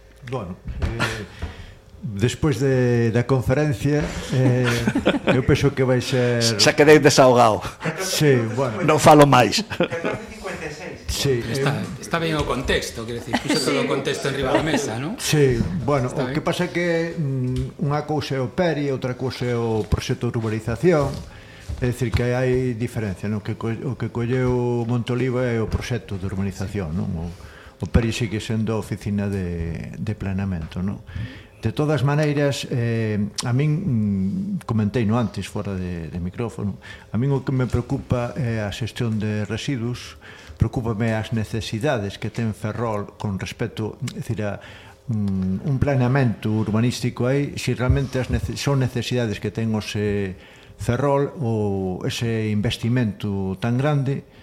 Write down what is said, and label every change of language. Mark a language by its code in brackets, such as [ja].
[es] Bueno, después de la conferencia, yo pienso que vais a ser... Se quedéis desahogado. Sí, bueno. [gl] No falo más. Sí, está bien o contexto, [es] quiero decir, [gl] puse sí, todo o contexto en riba da mesa, ¿no? Sí, bueno, está o bien. Que pasa que unha cousa é o PERI, outra cousa é o proxecto de urbanización, é decir, que hai diferencia, ¿no? O que colleu Montoliva é o proxecto de urbanización, sí. ¿No? O PERI sigue sendo a oficina de planeamento, ¿no? De todas maneiras, a min, comentei no antes, fora de micrófono, a min o que me preocupa é a xestión de residuos, preocúpame as necesidades que ten Ferrol con respecto, é dicir, a un planeamento urbanístico aí, se realmente son necesidades que ten ese Ferrol ou ese investimento tan grande,